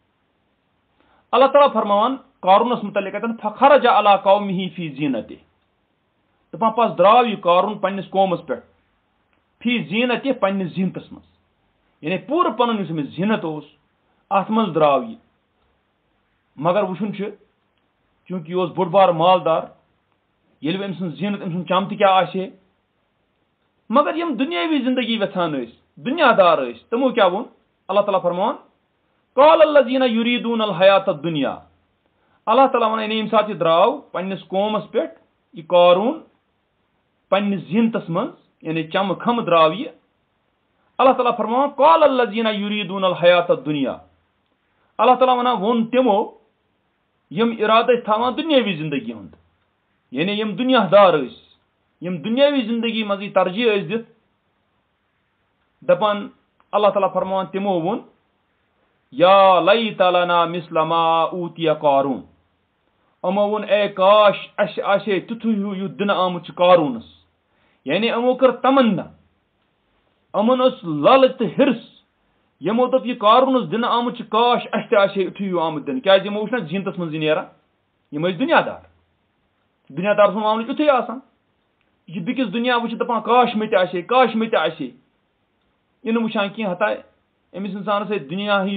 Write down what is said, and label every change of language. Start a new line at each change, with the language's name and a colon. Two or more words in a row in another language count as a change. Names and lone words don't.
Kashmiri: اللہ تعالیٰ فرماوان قارونس متعلق اتٮ۪ن
Arabic: فخرج علی قومہ فی زینتہ
Kashmiri: دپان پتہٕ درٛاو یہِ قارون پننِس قومس پٮ۪ٹھ
Arabic: فی زینتہِ
Kashmiri: پننِس زیٖنتس منٛز یعنی پوٗرٕ پنُن یُس أمِس زیٖنت اوس اتھ منٛز درٛاو یہِ مگر وٕچھُن چھُ چوٗنٛکہِ یہِ اوس بوٚڑ بارٕ مالدار ییٚلہِ وۄنۍ أمۍ سٕنٛز زیٖنت أمۍ سُنٛد چم تہِ کیٛاہ آسہِ ہے مگر یِم دُنیاوی زندگی یژھان ٲسۍ دُنیا دار ٲسۍ تِمو کیٛاہ ووٚن اللہ تعالیٰ فرماوان
Arabic: قال الذین یریٖدون الحیات الدنیا
Kashmiri: اللہ تعالیٰ ونان یعنی ییٚمہِ ساتہٕ یہِ درٛاو پننِس قومس پٮ۪ٹھ یہِ قارون پننِس زیٖنتس منٛز یعنی چمہٕ کھمہٕ درٛاو یہِ اللہ تعالیٰ فرماوان
Arabic: قال الذین یریٖدون الحیات الدنیا
Kashmiri: اللہ تعالیٰ ونان ووٚن تِمو یِم ارادٕ ٲسۍ تھاوان دُنیاوی زندگی ہُنٛد یعنی یِم دُنیا دار ٲسۍ یِم دُنیاوی زندگی منٛزٕے ترجیح ٲسۍ دِتھ دپان اللہ تعالیٰ فرماوان تِمو ووٚن
Arabic: یا لیت لنا مثل ما اوتیہ قارون
Kashmiri: یِمو ووٚن اے کاش اَسہِ آسہِ ہے تِتھُے ہیوٗ یُتھ دِنہٕ آمُت چھُ قارونس یعنی یِمو کٔر تمنا یِمن ٲس لالچ تہٕ ہرس یِمو دوٚپ یہِ قارونس دِنہٕ آمُت چھُ کاش اَسہِ تہِ آسہِ ہے یِتھُے ہیوٗ آمُت دِنہٕ کیٛازِ یِمو وٕچھ نہ زیٖنتس منٛز نیران یِم ٲسۍ دُنیا دار دُنیا دار سُنٛد معاملہٕ چھُ یِتھُے آسان यह बिकिस दुनिया वुच दपान काश मे ते आसे इन वुचान कह हता अमिस इंसानस दुनिया ही